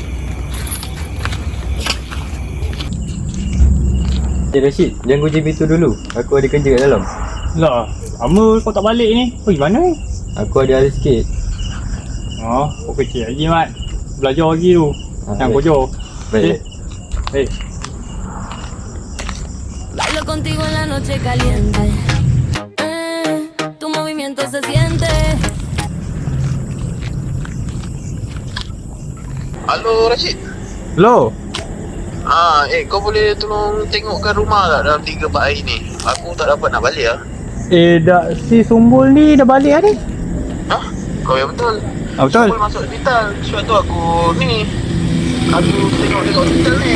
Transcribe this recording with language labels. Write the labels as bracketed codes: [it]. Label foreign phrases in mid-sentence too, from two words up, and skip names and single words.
[ms] Rashid, jangan kunci pintu dulu. Aku ada kerja kat dalam. Lah, lama kau tak balik ni. Pergi mana ni? Aku ada hal sikit. Kau kecil lagi Mat. Belajar lagi tu. Jangan baik. kojok. Baik. Baik. [es] Bailo contigo en la noche caliente. Tu movimiento se siente. [ms] Halo Rashid. Hello. Kau boleh tolong tengokkan rumah tak dalam 3-4 hari ni? Aku tak dapat nak balik Dah si Sumbul ni dah balik ni? Kau yang betul. Betul. Kau masuk hospital. Sebab tu aku ni. Aku tengok hospital ni.